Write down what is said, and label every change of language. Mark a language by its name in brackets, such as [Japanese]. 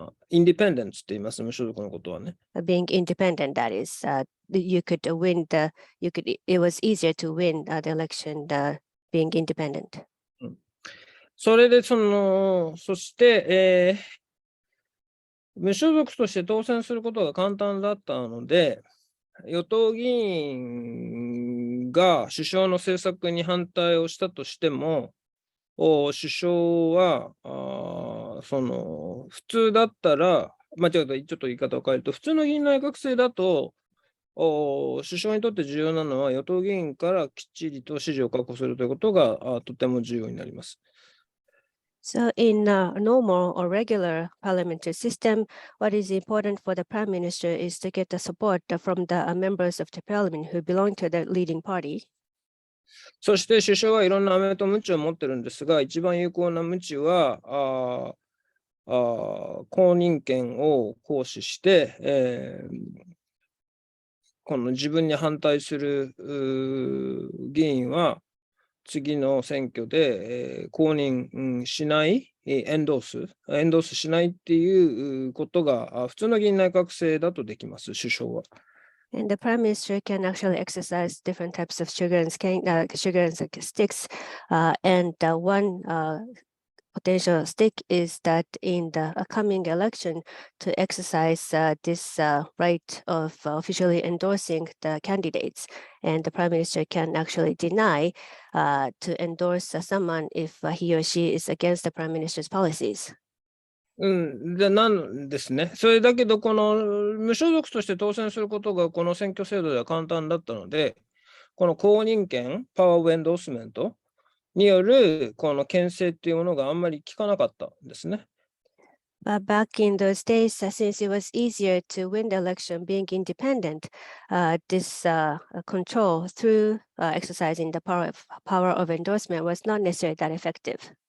[Japanese] インディペンデンツって言います、無所属のことはね。 [English] Being independent, that is, you could win it was easier to win the election being independent. [Japanese] それでそして、無所属として当選することが簡単だったので、与党議員が首相の政策に反対をしたとしても、首相は普通だったら、ちょっと言い方を変えると、普通の議員内閣制だと、首相にとって重要なのは、与党議員からきっちりと支持を確保するということがとても重要になります。 [English] So in a normal or regular parliamentary system, what is important for the prime minister is to get the support from the members of the parliament who belong to the leading party. [Japanese] そして首相はいろんな飴と鞭を持ってるんですが、一番有効な鞭は公認権を行使して、この自分に反対する議員は次の選挙で、公認しない、エンドースしないっていうことが普通の議員内閣制だとできます、首相は。 [English] And the prime minister can actually exercise different types of sugar and sticks. And one potential stick is that in the coming election to exercise this right of officially endorsing the candidates. And the prime minister can actually deny to endorse someone if he or she is against the prime minister's policies. [Japanese] なんですね。それだけど、この無所属として当選することがこの選挙制度では簡単だったので、この公認権、パワーオブエンドースメントによるこの牽制っていうものがあんまり効かなかったんですね。 [English] But back in those days, since it was easier to win the election being independent, this control through exercising the power of endorsement was not necessarily that effective.